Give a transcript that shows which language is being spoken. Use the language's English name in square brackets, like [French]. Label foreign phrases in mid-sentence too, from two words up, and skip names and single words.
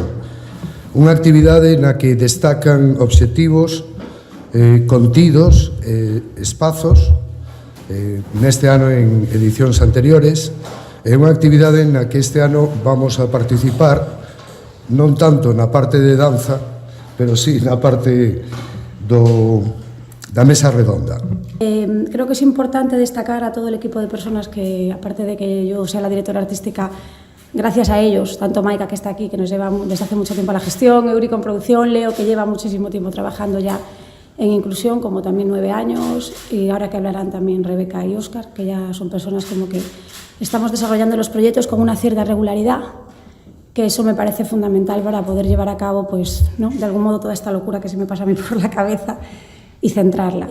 [Galician] Unha actividade na que destacan obxectivos, contidos, espazos, neste ano en edicións anteriores, é unha actividade na que este ano vamos a participar non tanto na parte de danza, pero sí na parte da mesa redonda. [Spanish] Creo que es importante destacar a todo el equipo de personas que, aparte de que yo sea la directora artística, gracias a ellos, tanto Maika, que está aquí, que nos lleva desde hace mucho tiempo a la gestión, Eurico en producción, Leo, que lleva muchísimo tiempo trabajando ya en inclusión, como también 9 años, y ahora que hablarán también Rebeca y Óscar, que ya son personas como que estamos desarrollando los proyectos con una cierta regularidad, que eso me parece fundamental para poder llevar a cabo, de algún modo, toda esta locura que se me pasa a mí por la cabeza y centrarla.